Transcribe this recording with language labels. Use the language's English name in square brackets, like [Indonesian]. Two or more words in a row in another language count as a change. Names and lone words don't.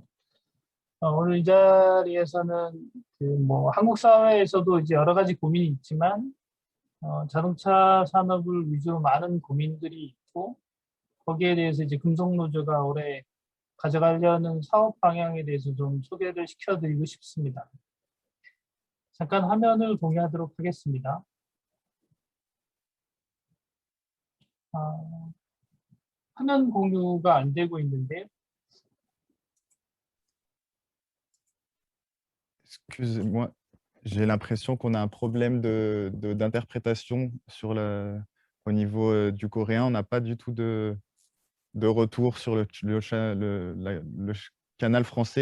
[Korean] 오늘 이 자리에서는 그 뭐 한국 사회에서도 이제 여러 가지 고민이 있지만 자동차 산업을 위주로 많은 고민들이 있고 거기에 대해서 이제 금속노조가 올해 가져가려는 사업 방향에 대해서 좀 소개를 시켜드리고 싶습니다. 잠깐 화면을 공유하도록 하겠습니다. 화면 공유가 안 되고 있는데요. [French] Excusez-moi, j'ai l'impression qu'on a un problème d'interprétation au niveau du coréen. On n'a pas du tout de retour sur le canal français.